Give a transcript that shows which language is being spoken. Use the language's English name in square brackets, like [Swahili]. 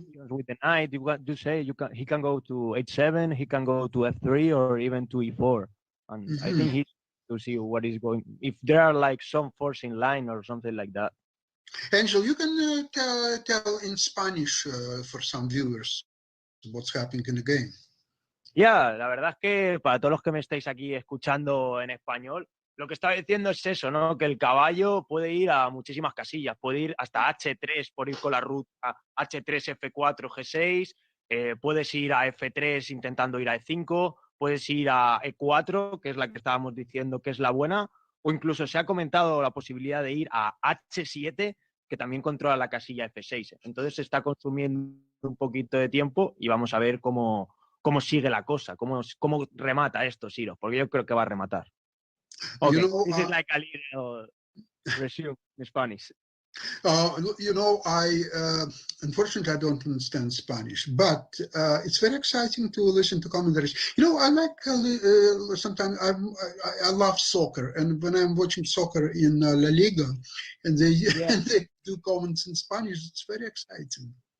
[English] with the knight, he can go to h7, he can go to f3, or even to e4, and I think he to see what is going, if there are like some force in line or something like that. Angel, you can tell in Spanish for some viewers what's happening in the game. [Spanish] Ya, la verdad es que para todos los que me estáis aquí escuchando en español, lo que estaba diciendo es eso, ¿no? Que el caballo puede ir a muchísimas casillas, puede ir hasta H3 por ir con la ruta H3, F4, G6, puedes ir a F3 intentando ir a E5, puedes ir a E4, que es la que estábamos diciendo que es la buena, o incluso se ha comentado la posibilidad de ir a H7, que también controla la casilla F6. Entonces se está consumiendo un poquito de tiempo y vamos a ver cómo sigue la cosa, cómo remata esto, Shirov, porque yo creo que va a rematar. [English] Okay, this is like a little resume in Spanish. Unfortunately, I don't understand Spanish, but it's very exciting to listen to commentaries. I like sometimes I love soccer, and when I'm watching soccer in La Liga, and they and they do comments in Spanish, it's very exciting.